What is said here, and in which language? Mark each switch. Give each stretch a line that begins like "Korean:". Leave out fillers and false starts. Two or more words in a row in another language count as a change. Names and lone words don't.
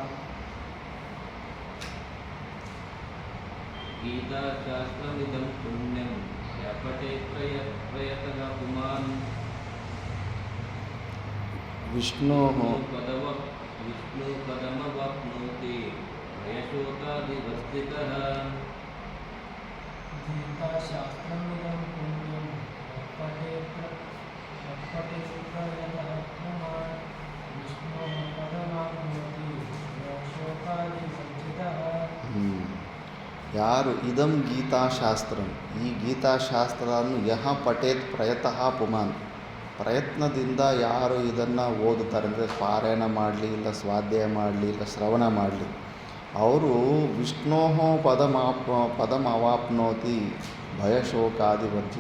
Sanskrit: ಗೀತಾಶಾಸ್ತ್ರಮಿದಂ ಪುಣ್ಯಂ ಯಃ ಪಠೇತ್ ಪ್ರಯತಃ ಪುಮಾನ್ ವಿಷ್ಣು ಪದಮವಾಪ್ನೋತಿ ಭಯಶೋಕಾದಿವರ್ಜಿತಃ. ಗೀತಾಶಾಸ್ತ್ರಮಿದಂ ಪುಣ್ಯಂ ಪಠೇತ್ ಪ್ರಯತಃ ಪುಮಾನ್ ವಿಷ್ಣು ಪದಮಾಪ್ನೋತಿ ಭಯಶೋಕಾದಿವರ್ಜಿತಃ.
Kannada: ಯಾರು
Sanskrit: ಇದಂ ಗೀತಾಶಾಸ್ತ್ರಂ,
Kannada: ಈ ಗೀತಾಶಾಸ್ತ್ರವನ್ನು
Sanskrit: ಯಹ ಪಠೇತ್ ಪ್ರಯತಃ ಪುಮಾನ್,
Kannada: ಪ್ರಯತ್ನದಿಂದ ಯಾರು ಇದನ್ನು ಓದುತ್ತಾರೆ ಅಂದರೆ ಪಾರಾಯಣ ಮಾಡಲಿ, ಇಲ್ಲ ಸ್ವಾಧ್ಯಾಯ ಮಾಡಲಿ, ಇಲ್ಲ ಶ್ರವಣ ಮಾಡಲಿ, ಅವರು
Sanskrit: ವಿಷ್ಣೋ ಪದಮವಾಪ್ನೋತಿ ಭಯಶೋಕಾದಿವರ್ಜಿತ.